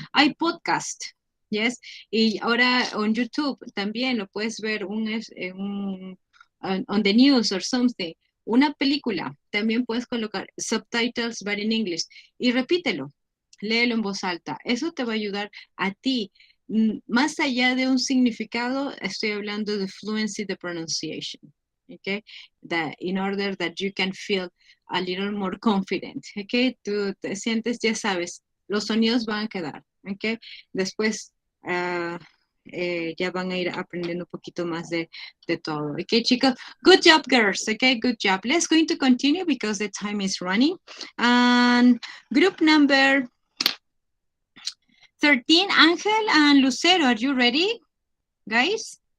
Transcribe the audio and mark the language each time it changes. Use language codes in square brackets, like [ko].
[es] Hay podcast, [en] yes, [es] y ahora en YouTube también lo puedes ver [en] on the news or something, [es] una película, también puedes colocar subtitles, [en] but in English, [es] y repítelo, léelo en voz alta. Eso te va a ayudar a ti. Más allá de un significado, estoy hablando de fluency, de pronunciation. [en] Okay, that in order that you can feel a little more confident. [es] Okay, tú te sientes, ya sabes, los sonidos van a quedar. Okay, después ya van a ir aprendiendo un poquito más de todo. [en] Okay, chicos. Good job, girls. Okay, good job. Let's going to continue because the time is running. And group number 13, Ángel and Lucero, are you ready, guys?